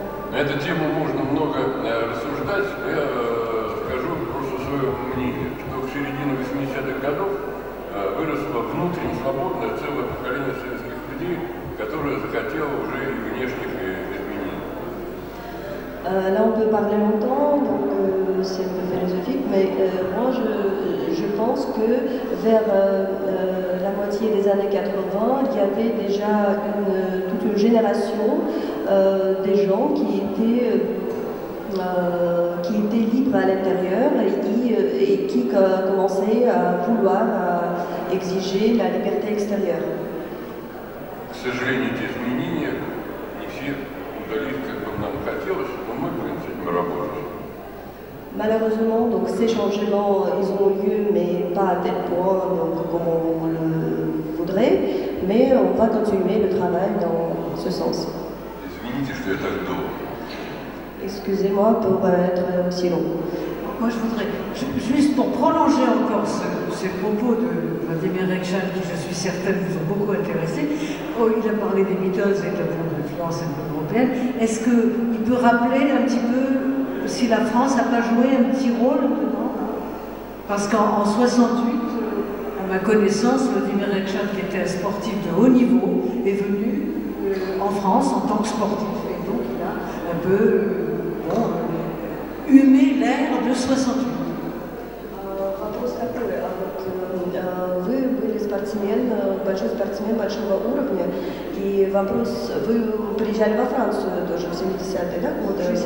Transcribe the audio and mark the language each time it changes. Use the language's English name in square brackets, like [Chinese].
[Russian] На эту тему можно много рассуждать, но я скажу просто свое мнение, что к середине 80-х годов выросло внутренне свободное целое поколение советских людей, которое захотело уже и внешних изменений. [French] Là, on peut parler longtemps, donc c'est un peu philosophique, mais moi je pense que vers la moitié des années 80, il y avait déjà toute une génération des gens qui étaient libres à l'intérieur et qui commençaient à vouloir exiger la liberté extérieure. [Russian] К сожалению, эти изменения не все удались, как бы нам хотелось, но мы будем с этим работать. [French] Malheureusement, donc ces changements, ils ont lieu, mais pas à tel point donc, comme on le voudrait, mais on va continuer le travail dans ce sens. [Russian] Извините, что я так долго. [French] Excusez-moi pour être aussi long. Moi, je voudrais, juste pour prolonger encore ces propos de Vladimir Rekshal, qui, je suis certaine, vous ont beaucoup intéressé. Oh, il a parlé des Beatles et de l'influence un peu européenne. Est-ce qu'il peut rappeler un petit peu si la France n'a pas joué un petit rôle dedans? Parce qu'en 68, à ma connaissance, Vladimir Rekshal, qui était un sportif de haut niveau, est venu en France en tant que sportif. Et donc, il a un peu humé l'ère de 68. [Russian] Вопрос такой, вы были спортсмен, большой спортсмен большого уровня, и вопрос, вы приезжали во Францию тоже в 70-е, да, годы?